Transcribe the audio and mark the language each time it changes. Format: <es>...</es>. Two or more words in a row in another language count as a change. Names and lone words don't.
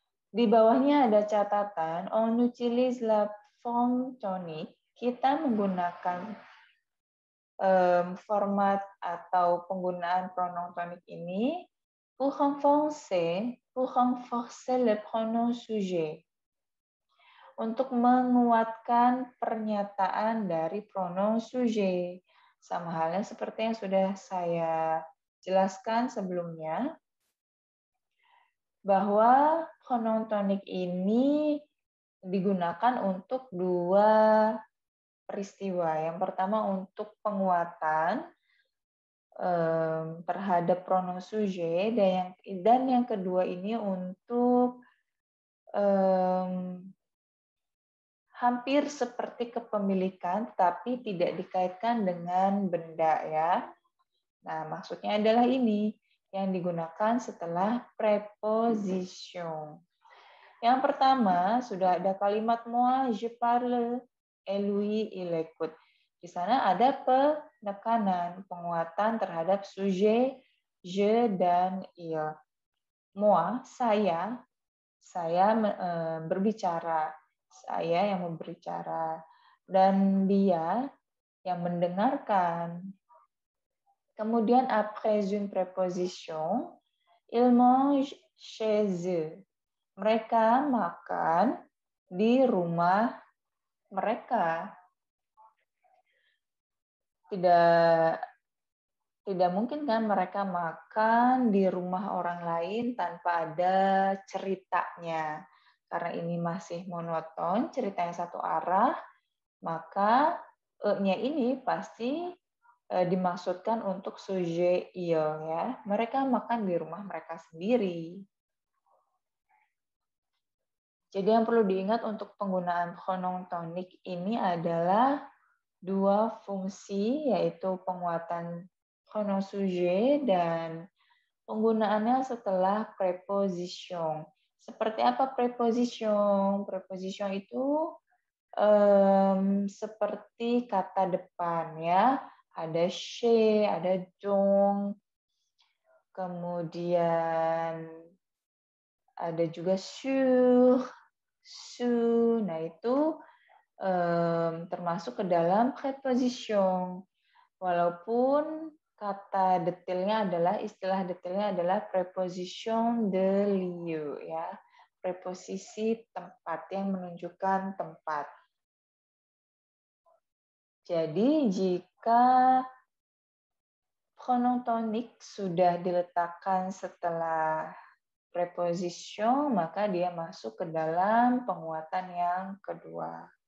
<id>Di bawahnya ada catatan,</id> <fr>on utilise la forme tonique.</fr> <id>Kita menggunakan format atau penggunaan pronom tonik ini</id> <fr>pour renforcer le pronom sujet.</fr> <id>Untuk menguatkan pernyataan dari</id> <fr>pronom sujet.</fr> <id>Sama halnya seperti yang sudah saya jelaskan sebelumnya, bahwa pronom tonik ini digunakan untuk dua peristiwa. Yang pertama untuk penguatan terhadap</id> <fr>pronom sujet,</fr> <id>dan yang kedua ini untuk hampir seperti kepemilikan, tapi tidak dikaitkan dengan benda ya. Nah, maksudnya adalah ini yang digunakan setelah preposition. Yang pertama, sudah ada kalimat</id> <fr>moi, je parle, et lui, il écoute.</fr> <id>Di sana ada penekanan, penguatan terhadap</id> <fr>sujet, je,</fr> <id>dan il. Moi, saya berbicara. Saya yang berbicara. Dan dia yang mendengarkan. Kemudian,</id> <fr>après une préposition, ils mangent chez eux.</fr> <id>Mereka makan di rumah mereka. Tidak mungkin kan mereka makan di rumah orang lain tanpa ada ceritanya. Karena ini masih monoton, ceritanya satu arah, maka e-nya ini pasti dimaksudkan untuk</id> <fr>sujet il</fr> <id>ya. Mereka makan di rumah mereka sendiri. Jadi yang perlu diingat untuk penggunaan pronom tonik ini adalah dua fungsi, yaitu penguatan</id> <fr>pronom sujet</fr> <id>dan penggunaannya setelah preposition. Seperti apa preposition? Preposition itu seperti kata depan ya. Ada chez, ada donc, kemudian ada juga sur, su. Nah itu termasuk ke dalam preposition. Walaupun kata detailnya adalah, istilah detailnya adalah</id> <fr>preposition de lieu</fr> <id>ya. Preposisi tempat yang menunjukkan tempat. Jadi jika pronom tonik sudah diletakkan setelah preposition, maka dia masuk ke dalam penguatan yang kedua.</id>